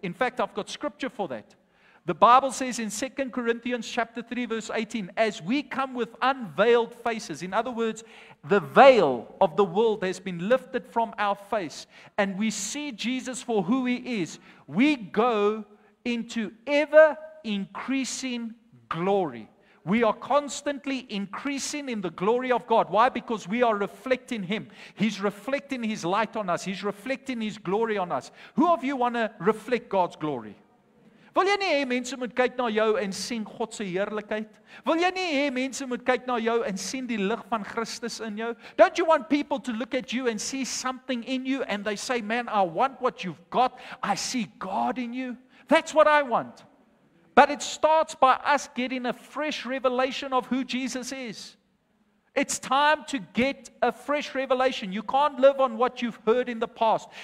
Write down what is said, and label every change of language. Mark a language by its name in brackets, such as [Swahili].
[English] In fact, I've got scripture for that. The Bible says in 2 Corinthians chapter 3, verse 18, as we come with unveiled faces, in other words, the veil of the world has been lifted from our face, and we see Jesus for who he is, we go into ever increasing glory. We are constantly increasing in the glory of God. Why? Because we are reflecting him. He's reflecting his light on us. He's reflecting his glory on us. Who of you want to reflect God's glory? [Afrikaans] Wil jy nie hê mense moet kyk na jou en sien God se heerlikheid? Wil jy nie hê mense moet kyk na jou en sien die lig van Christus in jou? [English] Don't you want people to look at you and see something in you and they say, man, I want what you've got. I see God in you. That's what I want. But it starts by us getting a fresh revelation of who Jesus is. It's time to get a fresh revelation. You can't live on what you've heard in the past.